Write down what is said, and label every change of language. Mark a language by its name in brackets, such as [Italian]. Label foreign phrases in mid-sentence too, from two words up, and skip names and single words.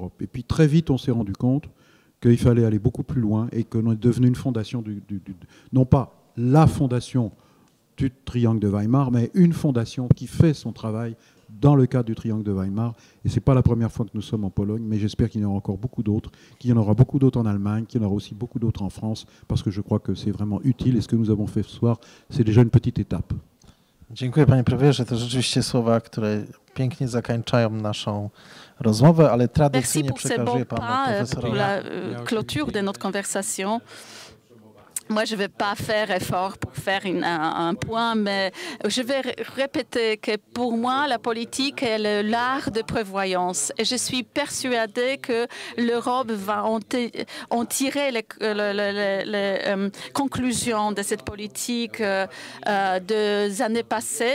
[French] Et puis très vite, on s'est rendu compte qu'il fallait aller beaucoup plus loin et qu'on est devenu une fondation, non pas la fondation du triangle de Weimar, mais une fondation qui fait son travail dans le cadre du triangle de Weimar. Et ce n'est pas la première fois que nous sommes en Pologne, mais j'espère qu'il y en aura encore beaucoup d'autres, qu'il y en aura beaucoup d'autres en Allemagne, qu'il y en aura aussi beaucoup d'autres en France, parce que je crois que c'est vraiment utile. Et ce que nous avons fait ce soir, c'est déjà une petite étape. [Polish] Dziękuję panie premierze, to rzeczywiście słowa, które pięknie zakończają naszą rozmowę, ale tradycyjnie przekazuję panu profesorowi. [French] Merci pour la clôture de notre conversation. Moi, je ne vais pas faire effort pour faire un point, mais je vais répéter que pour moi, la politique est l'art de prévoyance. Et je suis persuadée que l'Europe va en tirer les conclusions de cette politique des années passées.